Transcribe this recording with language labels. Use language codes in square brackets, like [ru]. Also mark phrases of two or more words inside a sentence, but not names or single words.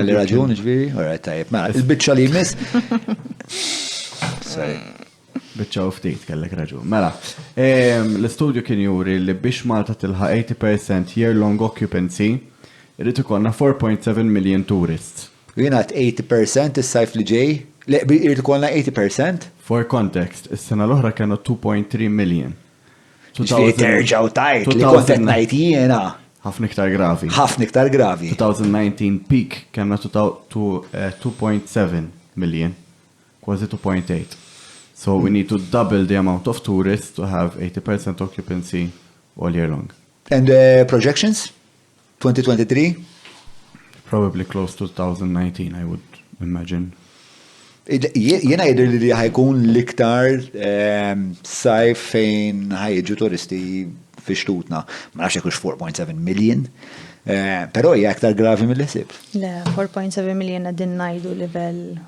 [mt] kelli raġun ġifieri? Alright, tajjeb. Mela, il-biċċa li jmiss. Sorry. Biċċa u ftit kellek raġun. Mela, l-istudju kien juri li biex Malta tilħa 80% [en] year-long occupancy, [mt] irrid ikollna 4.7 million tourists. Jiena għat 80% is-sajf li ġej. Le, irrid ikollna 80%? [en] For context, [mt] is-sena l-oħra kienu 2.3 million. Ġifieri terġgħu tajt li kont qed ngħid jiena. Ħafna iktar gravi. Ħafna iktar gravi. 2019 peak kellna 2.7 million, kważi 2.8. [en] So we need to double the amount of tourists to have 80% occupancy all year long. And projections? 2023? Probably close to 2019, I would imagine. [mt] Jena jidir li ħajkun l-iktar sajf fejn ħajġu turisti fi xtutna. Ma nafx jekux 4.7 million, pero hija aktar gravi mill-ħsib. Le, 4.7 million għadin ngħidu livell.